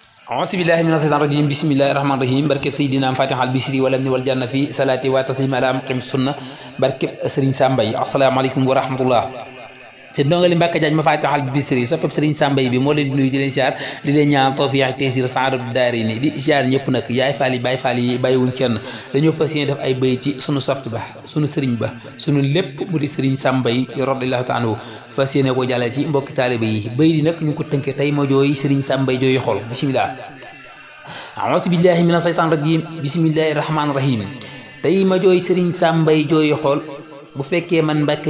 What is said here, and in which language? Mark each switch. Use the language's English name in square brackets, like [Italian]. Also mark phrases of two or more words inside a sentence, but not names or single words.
[Arabic] أعوذ بالله من الشيطان الرجيم بسم الله الرحمن الرحيم بركب سيدنا فاتح البشري والأمن والجنة في صلاة وتسليم على مقيم السنة بركب سرين سامباي السلام عليكم ورحمة الله [Wolof] te ndongali Mbàkke Jaaj ma Faatihal Bichri soppeb Serigne Samba bi moo leen di nuyu di leen siyaar di leen ñaan tawfiix teesir [Arabic] سعادة الدارين [Wolof] di siyaar ñëpp nag yaay faal yi baay faal yi bàyyiwuñ kenn dañoo fas yéene def ay bëy ci sunu soppi ba sunu sëriñ ba sunu lépp mu di Serigne Samba yi [Arabic] رضي الله تعالى عنه [Wolof] fas yéene ko jàllale ci mbokki taalibe yi bëy di nag ñu ko tënke tey ma jooy Serigne Samba jooy xol [Arabic] بسم الله أعوذ بالله من الشيطان الرجيم بسم الله الرحمن الرحيم [Wolof] tey ma jooy Serigne Samba jooy xol bu fekkee man Mbàkke